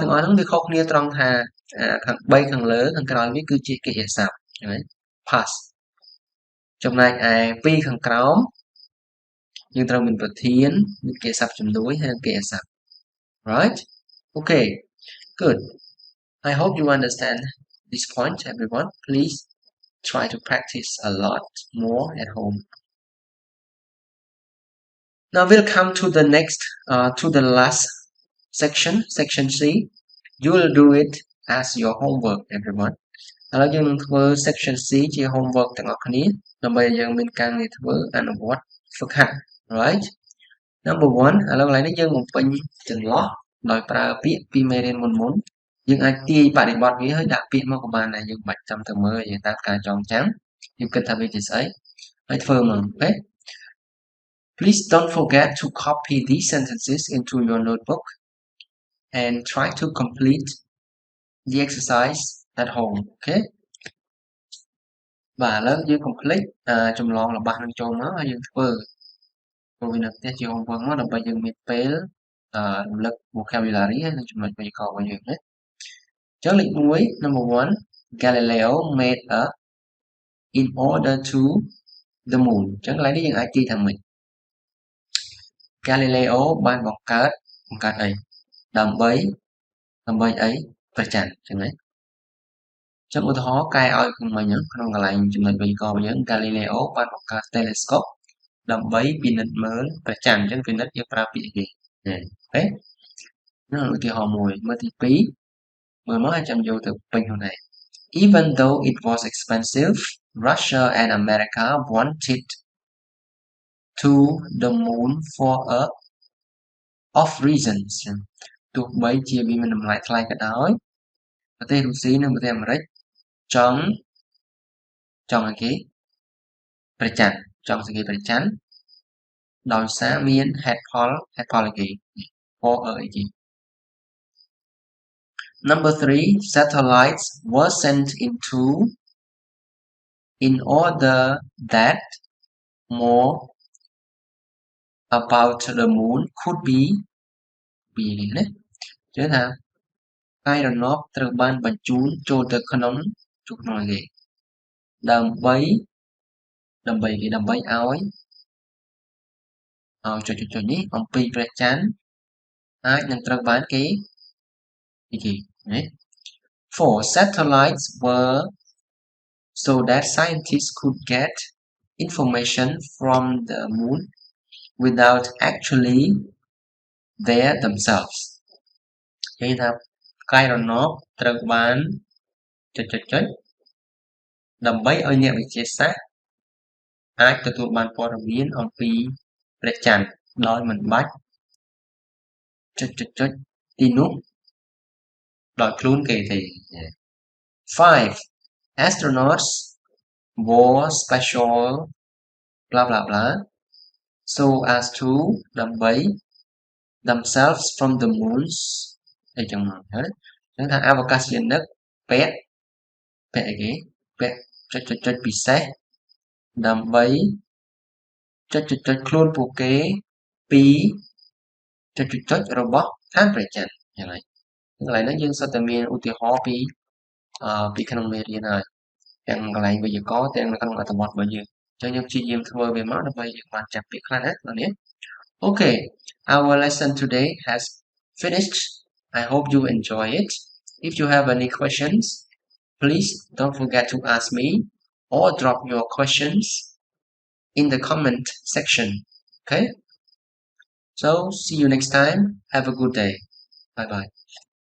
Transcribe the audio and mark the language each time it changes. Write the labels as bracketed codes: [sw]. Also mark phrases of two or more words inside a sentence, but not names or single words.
[km] ទាំងអស់ហ្នឹងវាខុសគ្នាត្រង់ថាខាង3ខាងលើខាងក្រោយវាគឺជាកិរិយាសព្ទឃើញ pass ចំណែកឯ2ខាងក្រោមយើងត្រូវមានប្រធានមានកិរិយាសព្ទជំនួយហើយនិងកិរិយាសព្ទ [en] right okay good I hope you understand this point everyone please try to practice a lot more at home now we'll come to the next to the last section C you will do it as your homework everyone [km] ឥឡូវយើងនឹងធ្វើ section C ជា homework ទាំងអស់គ្នាដើម្បីឲ្យយើងមានការងារធ្វើអនុវត្តហ្វឹកហាត់ right number 1ឥឡូវកន្លែងនេះយើងបំពេញចន្លោះដោយប្រើពាក្យពីមេរៀនមុនយើងអាចទាយបរិបទវាហើយដាក់ពាក្យមកក៏បានដែរយើងបាច់ចាំទៅមើលយើងតាមការចងចាំយើងគិតថាវាជាស្អីហើយធ្វើមកអូខេ [en] Please don't forget to copy these sentences into your notebook and try to complete the exercise at home okay [km] បាទឥឡូវយើង complete ចម្លងរបស់នឹងចូលមកហើយយើងធ្វើព្រោះវានៅផ្ទះជា homework មកដើម្បីយើងមានពេលរំលឹក vocabulary ហើយនិងចំណុចវេយ្យាករណ៍របស់យើងណាចឹងលេខ1 number 1 [en] Galileo made a in order to the moon [km] ចឹងកន្លែងនេះយើងអាចទាយថាម៉េច Galileo បានបង្កើតអីដើម្បីអីព្រះច័ន្ទចឹងណាចឹងឧទាហរណ៍កែឲ្យមិញក្នុងកន្លែងចំណុចវេយ្យាករណ៍របស់យើង Galileo បានបង្កើត telescope ដើម្បីពិនិត្យមើលព្រះច័ន្ទចឹងពិនិត្យយើងប្រើពាក្យគេអូខេនោះឧទាហរណ៍មួយ មើលទី2មើលមកអាចចាំយកទៅពេញខ្លួនឯង [en] Even though it was expensive Russia and America wanted to the moon for a of reasons [km] ទោះបីជាវាមានតម្លៃថ្លៃក៏ដោយប្រទេសរុស្ស៊ីនិងប្រទេសអាមេរិកចង់ឲ្យគេព្រះច័ន្ទចង់ឲ្យគេព្រះច័ន្ទដោយសារមានហេតុផលអីគេ for អីគេ [en] Number 3 satellites were sent into in order that more about the moon could be [km] ណាចឹងថាកាយរណបត្រូវបានបញ្ជូនចូលទៅក្នុងគេដើម្បី ឲ្យចុចនេះអំពីព្រះច័ន្ទអាចនឹងត្រូវបានគេណា 4 satellites [en] were so that scientists could get information from the moon without actually there themselves [km] និយាយថាកាយរណបត្រូវបានចុចដើម្បីឲ្យអ្នកវិទ្យាសាស្ត្រអាចទទួលបានព័ត៌មានអំពីព្រះច័ន្ទដោយមិនបាច់ចុចទីនោះដោយខ្លួនគេទេ [en] 5 astronauts wore special blah blah blah so as to ដើម្បី themselves from the moons [km] អីចឹងមកហ្នឹងចឹងថាអវកាសយានិកពាក់អីគេពាក់ចុច ពិសេសដើម្បីចុចខ្លួនពួកគេពីចុចរបស់ឋានព្រះច័ន្ទយ៉ាងហើយកន្លែងហ្នឹងយើងសុទ្ធតែមានឧ ទាហរណ៍ពីក្នុងមេរៀនហើយទាំងកន្លែងវេយ្យាករណ៍ទាំងនៅក្នុងអត្ថបទរបស់យើងអញ្ចឹងយើងព្យាយាមធ្វើវាមកដើម្បីយើងបានចាប់ពាក្យខ្លះណាបងប្អូន [en] Okay our lesson today has finished I hope you enjoy it if you have any questions please don't forget to ask me or drop your questions in the comment section okay so see you next time have a good day bye bye